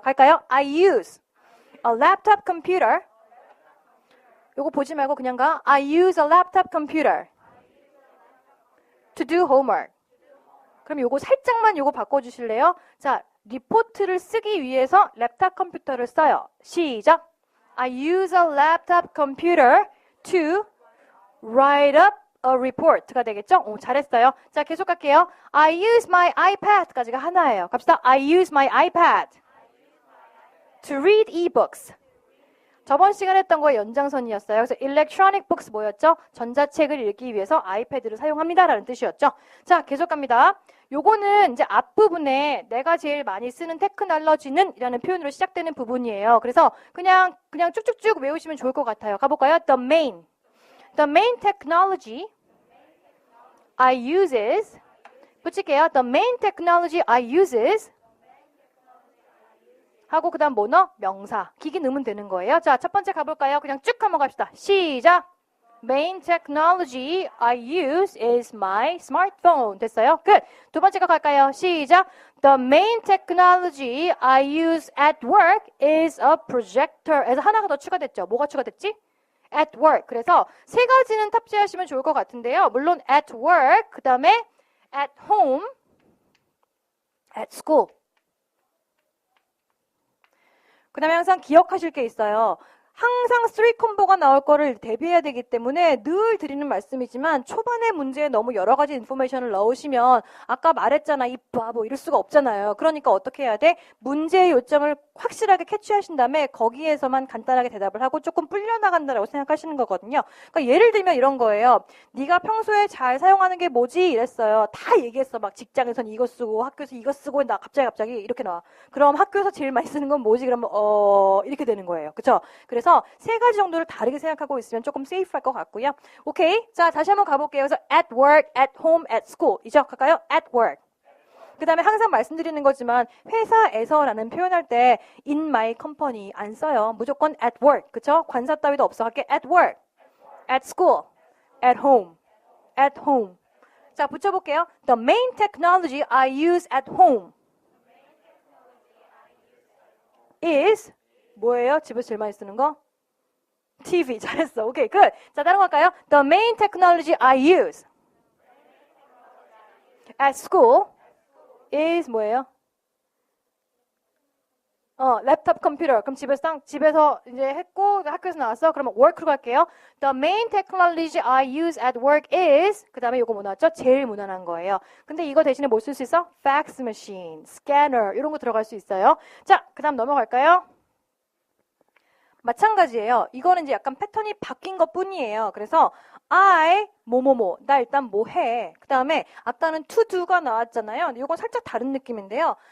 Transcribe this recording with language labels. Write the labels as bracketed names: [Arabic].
[Korean] 갈까요? [English] I use a laptop computer. [Korean] 요거 보지 말고 그냥 가. [English] I use a laptop computer. To do homework. [Korean] 그럼 요거 살짝만 요거 바꿔주실래요? 자, 리포트를 쓰기 위해서 랩탑 컴퓨터를 써요. 시작. [English] I use a laptop computer to write up a report가 [Korean] 되겠죠? 오, 잘했어요. 자, 계속 갈게요. [English] I use my iPad까지가 [Korean] 하나예요. 갑시다. [English] I use my iPad to read ebooks. [Korean] 저번 시간에 했던 거의 연장선이었어요. 그래서 [English] electronic books [Korean] 뭐였죠? 전자책을 읽기 위해서 아이패드를 사용합니다라는 뜻이었죠. 자, 계속 갑니다. 요거는 이제 앞부분에 내가 제일 많이 쓰는 테크놀로지는 이라는 표현으로 시작되는 부분이에요. 그래서 그냥 쭉쭉쭉 외우시면 좋을 것 같아요. 가볼까요? [English] The main technology I uses [Korean] 붙일게요. [English] The main technology I uses [Korean] 하고 그 다음 뭐너? 명사. 기기 넣으면 되는 거예요. 자, 첫 번째 가볼까요? 그냥 쭉 한번 갑시다. 시작. [English] Main technology I use is my smartphone. [Korean] 됐어요? 끝. 두 번째가 갈까요? 시작. [English] The main technology I use at work is a projector. [Korean] 에서 하나가 더 추가됐죠. 뭐가 추가됐지? [English] At work. [Korean] 그래서 세 가지는 탑재하시면 좋을 것 같은데요. 물론 [English] at work, [Korean] 그 다음에 [English] at home, at school. [Korean] 그 다음에 항상 기억하실 게 있어요. 항상 3콤보가 나올 거를 대비해야 되기 때문에 늘 드리는 말씀이지만 초반에 문제에 너무 여러 가지 인포메이션을 넣으시면 아까 말했잖아 이 바보 이럴 수가 없잖아요. 그러니까 어떻게 해야 돼? 문제의 요점을 확실하게 캐치하신 다음에 거기에서만 간단하게 대답을 하고 조금 불려나간다라고 생각하시는 거거든요. 그러니까 예를 들면 이런 거예요. 네가 평소에 잘 사용하는 게 뭐지? 이랬어요. 다 얘기했어. 막 직장에선 이거 쓰고 학교에서 이거 쓰고 나 갑자기 이렇게 나와. 그럼 학교에서 제일 많이 쓰는 건 뭐지? 그러면 이렇게 되는 거예요. 그렇죠? 그래서 세 가지 정도를 다르게 생각하고 있으면 조금 세이프할 것 같고요. 오케이. 자, 다시 한번 가볼게요. 그래서 [English] at work, at home, at school. [Korean] 이죠? 갈까요? [English] at work. [Korean] 그 다음에 항상 말씀드리는 거지만 회사에서라는 표현할 때 [English] in my company [Korean] 안 써요. 무조건 [English] at work. [Korean] 그쵸? 관사 따위도 없어. 할게 [English] at work, at school, at home, at home. [Korean] 자, 붙여볼게요. [English] The main technology I use at home is [Korean] 뭐예요? 집에서 제일 많이 쓰는 거? TV. 잘했어. 오케이, 끝. 자, 다른 거 할까요? [English] The main technology I use at school is [Korean] 뭐예요? 랩탑 컴퓨터. 그럼 집에서 이제 했고 학교에서 나왔어. 그러면 work로 갈게요. [English] The main technology I use at work is [Korean] 그 다음에 이거 뭐 나왔죠? 제일 무난한 거예요. 근데 이거 대신에 뭐 쓸 수 있어? [English] fax machine, scanner [Korean] 이런 거 들어갈 수 있어요. 자, 그 다음 넘어갈까요? 마찬가지예요. 이거는 이제 약간 패턴이 바뀐 것 뿐이에요. 그래서 I 뭐뭐뭐 나 일단 뭐 해. 그 다음에 아까는 [English] to do [Korean] 가 나왔잖아요. 근데 이건 살짝 다른 느낌인데요.